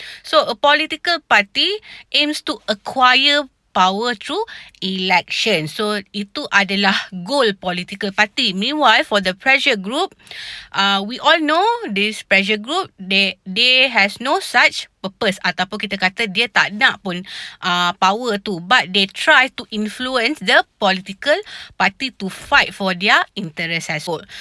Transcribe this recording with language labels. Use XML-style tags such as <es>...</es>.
<en>So a political party aims to acquire power through election.</en> <ms>So itu adalah goal political party.</ms> <en>Meanwhile, for the pressure group, we all know this pressure group, they has no such purpose,</en> <ms>ataupun kita kata dia tak nak pun power tu,</ms> <en>but they try to influence the political party to fight for their interest as well.</en>